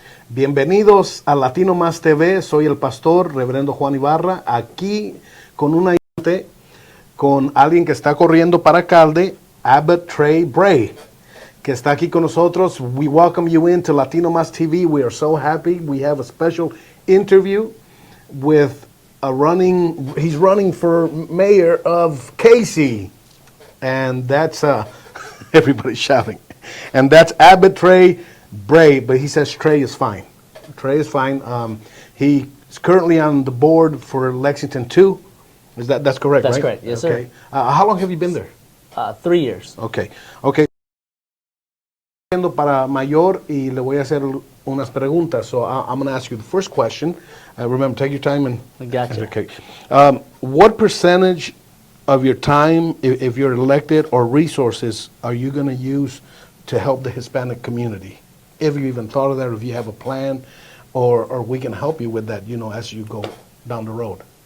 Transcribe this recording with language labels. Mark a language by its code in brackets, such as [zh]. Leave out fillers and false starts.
[es] Bienvenidos a Latino Más TV, soy el pastor Reverendo Juan Ibarra, aquí con alguien que está corriendo para alcalde, Abbott Tre Bray, que está aquí con nosotros. [en] We welcome you into Latino Más TV. We are so happy. We have a special interview with he's running for mayor of Cayce, and that's, everybody's shouting, and that's Abbott Tre Bray, but he says Trey is fine. Trey is fine. He's currently on the board for Lexington 2. That's correct, That's right? correct, yes, okay. sir. How long have you been there? 3 years. Okay. [es] Para mayor y le voy a hacer unas preguntas. [en] So I'm going to ask you the first question. Remember, take your time and. I gotcha. Okay. What percentage of your time, if you're elected, or resources are you going to use to help the Hispanic community? If you even thought of that, or if you have a plan, or we can help you with that, as you go down the road.